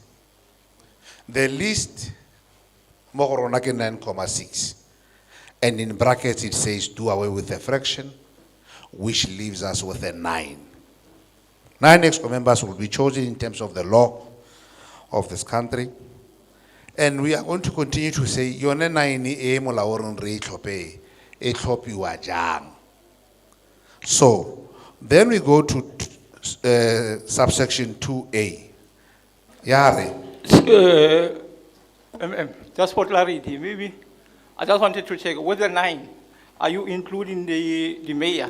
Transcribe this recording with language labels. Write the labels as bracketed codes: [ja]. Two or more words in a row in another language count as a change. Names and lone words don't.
[en] The least, more 9.6. And in brackets it says do away with the fraction, which leaves us with a 9. 9 EXCO members will be chosen in terms of the law of this country. And we are going to continue to say, [tn] yone 9 e molaong re tlhope e tlhopiwa jang. [en] So, then we go to subsection 2A. Yare. Just for clarity, maybe I just wanted to check with the 9. Are you including the mayor?